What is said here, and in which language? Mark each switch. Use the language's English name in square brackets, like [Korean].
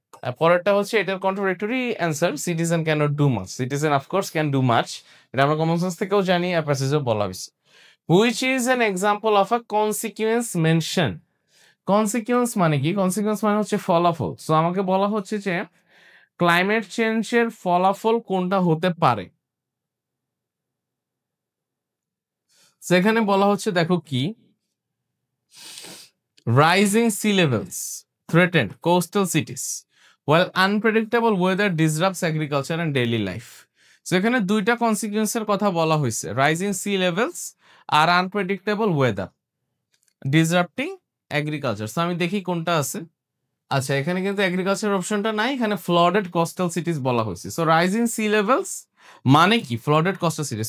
[Bangla] আর পরেরটা হচ্ছে এটার contradictory answer, [English] citizen cannot do much, citizen of course can do much, [Bangla] এটা আমরা কমন সেন্স থেকেও জানি, আর প্যাসেজেও বলা হয়েছে। [English] Which is an example of a consequence mention. [Bangla] Consequence মানে কি? কনসিকুয়েন্স মানে হচ্ছে ফলাফল। সো আমাকে বলা হচ্ছে যে ক্লাইমেট চেঞ্জের ফলাফল কোনটা হতে পারে। সেখানে বলা হচ্ছে দেখো কি, [English] Rising sea levels threaten coastal cities while unpredictable weather disrupts agriculture and daily life. [Bangla] So এখানে দুইটা কনসিকুয়েন্সের কথা বলা হয়েছে, রাইজিং সি লেভেলস আর আনপ্রেডিক্টেবল ওয়েদার ডিসরাপ্টিং এগ্রিকালচার। সো আমি দেখি কোনটা আছে। আচ্ছা, এখানে কিন্তু এগ্রিকালচার অপশনটা নাই, এখানে ফ্লাডেড কোস্টাল সিটিজ বলা হয়েছে। সো রাইজিং সি লেভেলস মানে কি? Flooded coastal সিটিজ।